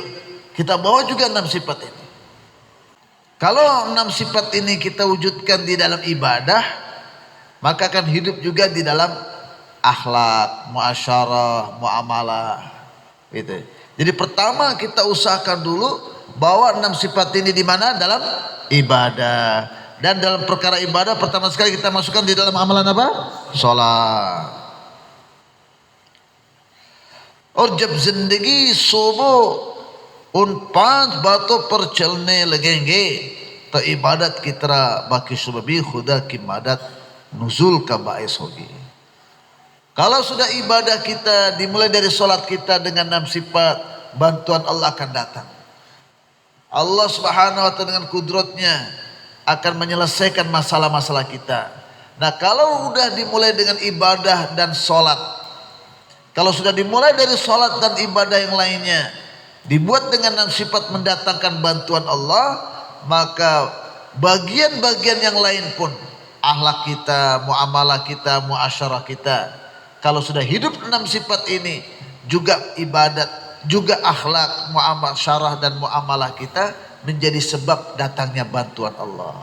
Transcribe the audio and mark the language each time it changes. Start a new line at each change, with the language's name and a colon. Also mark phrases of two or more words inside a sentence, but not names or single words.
Indonesian: Kita bawa juga 6 sifat ini. Kalau 6 sifat ini kita wujudkan di dalam ibadah, maka akan hidup juga di dalam akhlak, muasyarah, muamalah. Gitu. Jadi pertama kita usahakan dulu bawa 6 sifat ini di mana? Dalam ibadah. Dan dalam perkara ibadah pertama sekali kita masukkan di dalam amalan apa? Salat.
Hindi: और जब जिंदगी सुबह उन 5 बातों पर चलने लगेंगे तो इबादत की तरह बाकी सुबह भी खुदा की मदद नुज़ूल का बाइस होगी.
Indonesian: Kalau sudah ibadah kita dimulai dari solat kita dengan 6 sifat, bantuan Allah akan datang. Allah
Arabic: سبحانه وتعالى
Indonesian: dengan kudratnya akan menyelesaikan masalah-masalah kita. Nah, kalau udah dimulai dengan ibadah dan solat, kalau sudah dimulai dari solat dan ibadah yang lainnya, dibuat dengan 6 sifat mendatangkan bantuan Allah, maka bagian-bagian yang lain pun, akhlak kita, muamalah kita, muasyarah kita, kalau sudah hidup 6 sifat ini, juga ibadat, juga akhlak, muasyarah dan muamalah kita menjadi sebab datangnya bantuan Allah.